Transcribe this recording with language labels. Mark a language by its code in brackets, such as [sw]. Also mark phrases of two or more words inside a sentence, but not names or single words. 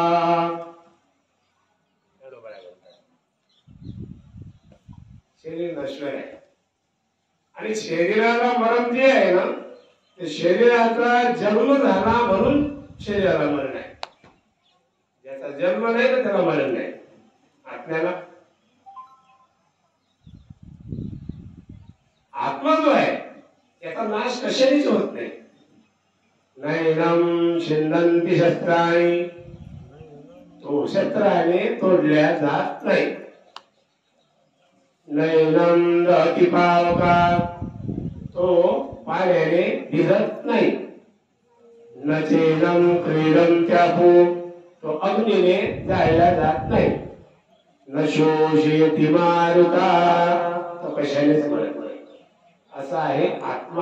[mr] शरीर नश्वर आहे आणि शरीराला मरण जे आहे ना ते शरीराचा जन्म झाला म्हणून शरीराला मरण आहे. ज्याचा जन्म नाही तर त्याला मरण नाही. आत्म्याला आत्मा जो आहे त्याचा नाश कशानेच होत नाही. [sa] नैनम छिंदन्ति शस्त्राणि. [mr] तो शस्त्राने तोडल्या जात नाही. [sa] नैनम दहति पावका. [mr] तो पाण्याने भिजत नाही. [sa] न चेदम क्रीडम त्यापो. [mr] तो अग्नीने जाळला जात नाही. [sa] न शोषयति मारुता. [mr] तो कशानेच मरत नाही. असा आहे आत्मा.